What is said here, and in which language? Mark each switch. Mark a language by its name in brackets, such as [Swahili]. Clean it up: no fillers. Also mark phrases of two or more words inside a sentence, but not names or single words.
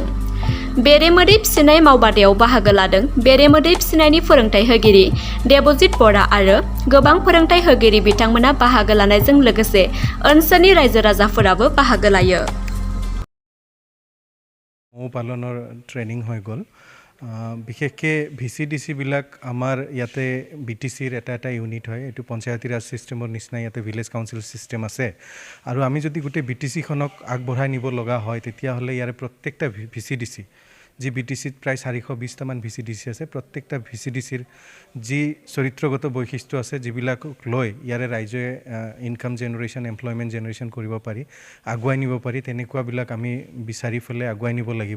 [Bodo] बेरे-मोदै फिसिनाय मावबादायाव बाहागो लादों बेरे-मोदै फिसिनायनि फोरोंथाय होगिरि देबजित बरा आरो गोबां फोरोंथाय होगिरि बिथांमोना बाहागो लानायजों लोगोसे ओनसोलनि रायजो राजाफोराबो बाहागो लायो। [Assamese] मौ पालনৰ ট্ৰেনিং হৈ গ'ল। বিশেষকৈ VCDC বিলাক আমাৰ ইয়াতে BTCৰ এটা ইউনিট হয়। এইটো পঞ্চায়তী ৰাজ ছিষ্টেমৰ নিচিনা ইয়াতে [English] village council system [Assamese] আছে আৰু আমি যদি গোটেই BTCখনক আগবঢ়াই নিব লগা হয় তেতিয়াহ'লে ইয়াৰে প্ৰত্যেকটা VCDC যি BTCত প্ৰায় 420টামান VCDC আছে, প্ৰত্যেকটা VCDCৰ যি চৰিত্ৰগত বৈশিষ্ট্য আছে যিবিলাকক লৈ ইয়াৰে ৰাইজে [English] income generation employment generation [Assamese] কৰিব পাৰি আগুৱাই নিব পাৰি তেনেকুৱাবিলাক আমি বিচাৰি ফেলে আগুৱাই নিব লাগিব।